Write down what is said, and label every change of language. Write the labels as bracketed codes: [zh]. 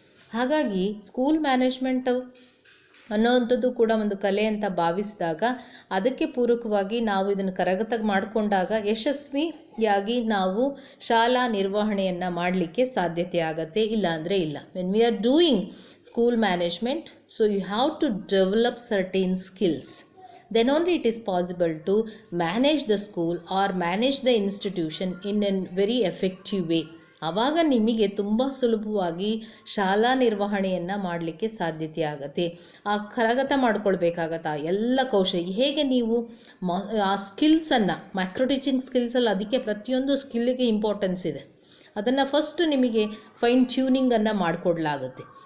[kn] ಹಾಗಾಗಿ school management ಅನ್ನೋವಂಥದ್ದು ಕೂಡ ಒಂದು ಕಲೆ ಅಂತ ಭಾವಿಸಿದಾಗ ಅದಕ್ಕೆ ಪೂರಕವಾಗಿ ನಾವು ಇದನ್ನು ಕರಗತ ಮಾಡಿಕೊಂಡಾಗ ಯಶಸ್ವಿಯಾಗಿ ನಾವು ಶಾಲಾ ನಿರ್ವಹಣೆಯನ್ನು ಮಾಡಲಿಕ್ಕೆ ಸಾಧ್ಯತೆ ಆಗತ್ತೆ, ಇಲ್ಲ ಅಂದರೆ ಇಲ್ಲ. [en] When we are doing school management, so you have to develop certain skills. Then only it is possible to manage the school or manage the institution in a very effective way. [kn] ಆವಾಗ ನಿಮಗೆ ತುಂಬ ಸುಲಭವಾಗಿ ಶಾಲಾ ನಿರ್ವಹಣೆಯನ್ನು ಮಾಡಲಿಕ್ಕೆ ಸಾಧ್ಯತೆ ಆಗುತ್ತೆ. ಆ ಕರಗತ ಮಾಡ್ಕೊಳ್ಬೇಕಾಗತ್ತೆ ಎಲ್ಲ ಕೌಶಲ್ಯ. ಹೇಗೆ ನೀವು ಆ ಸ್ಕಿಲ್ಸನ್ನು, ಮೈಕ್ರೋ ಟೀಚಿಂಗ್ ಸ್ಕಿಲ್ಸಲ್ಲಿ ಅದಕ್ಕೆ ಪ್ರತಿಯೊಂದು ಸ್ಕಿಲ್ಲಿಗೆ ಇಂಪಾರ್ಟೆನ್ಸ್ ಇದೆ. ಅದನ್ನು ಫಸ್ಟ್ ನಿಮಗೆ ಫೈನ್ ಟ್ಯೂನಿಂಗನ್ನು ಮಾಡಿಕೊಡ್ಲಾಗುತ್ತೆ.